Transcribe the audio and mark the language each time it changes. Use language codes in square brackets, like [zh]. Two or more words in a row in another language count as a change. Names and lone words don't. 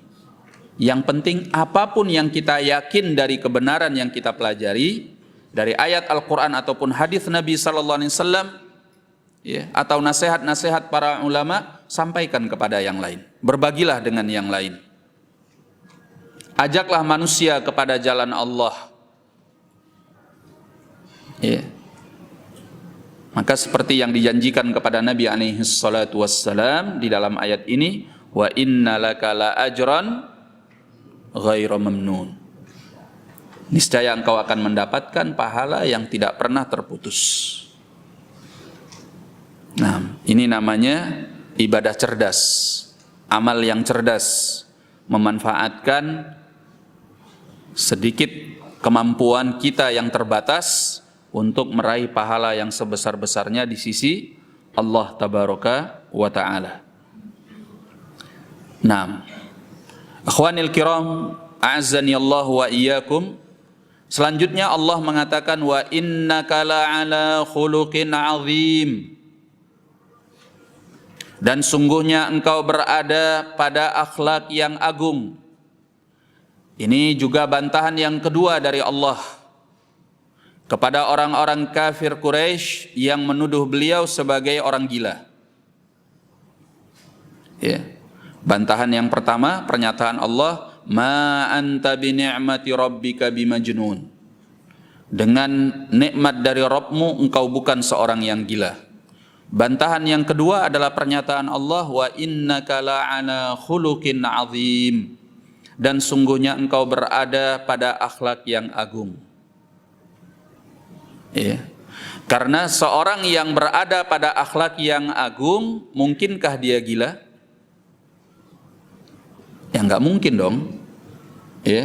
[id] Yang penting apapun yang kita yakin dari kebenaran yang kita pelajari, dari ayat Al-Quran ataupun hadis Nabi [ar] صلى الله عليه وسلم, [id] ya, atau nasihat-nasihat para ulama, sampaikan kepada yang lain. Berbagilah dengan yang lain. Ajaklah manusia kepada jalan Allah. Ya. Maka seperti yang dijanjikan kepada Nabi [ar] عليه الصلاة والسلام [id] di dalam ayat ini, [ar] وإن لك لأجرا غير ممنون. [id] Niscaya engkau akan mendapatkan pahala yang tidak pernah terputus. Nah, ini namanya ibadah cerdas, amal yang cerdas, memanfaatkan sedikit kemampuan kita yang terbatas untuk meraih pahala yang sebesar-besarnya di sisi Allah [ar] تبارك وتعالى. [id] Naam. [ar] إخواني الكرام أعزني الله وإياكم. [id] Selanjutnya Allah mengatakan [ar] وإنك لعلى خلق عظيم. [id] Dan sungguhnya engkau berada pada akhlak yang agung. Ini juga bantahan yang kedua dari Allah kepada orang-orang kafir Quraisy yang menuduh beliau sebagai orang gila. Ya. Bantahan yang pertama, pernyataan Allah, [ar] ما أنت بنعمة ربك بمجنون. [id] Dengan nikmat dari Rabbmu engkau bukan seorang yang gila. Bantahan yang kedua adalah pernyataan Allah, [ar] وإنك لعلى خلق عظيم. [id] Dan sungguhnya engkau berada pada akhlak yang agung. Ya. Karena seorang yang berada pada akhlak yang agung, mungkinkah dia gila? Ya nggak mungkin dong. Ya.